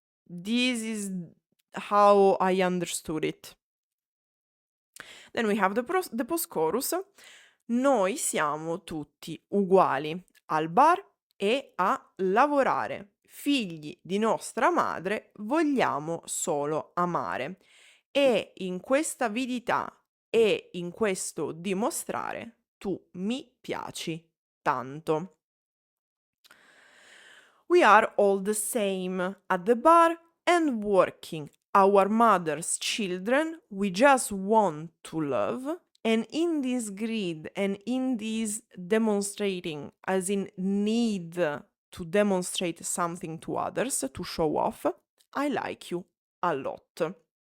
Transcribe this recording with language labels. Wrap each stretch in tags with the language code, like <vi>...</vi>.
<en>This is how I understood it. Then we have the post-chorus.</en> <it>Noi siamo tutti uguali al bar e a lavorare. Figli di nostra madre, vogliamo solo amare. E in questa avidità e in questo dimostrare, tu mi piaci tanto.</it> <en>We are all the same at the bar and working. Our mother's children, we just want to love. And in this greed and in this demonstrating, as in need to demonstrate something to others, to show off, I like you a lot.</en>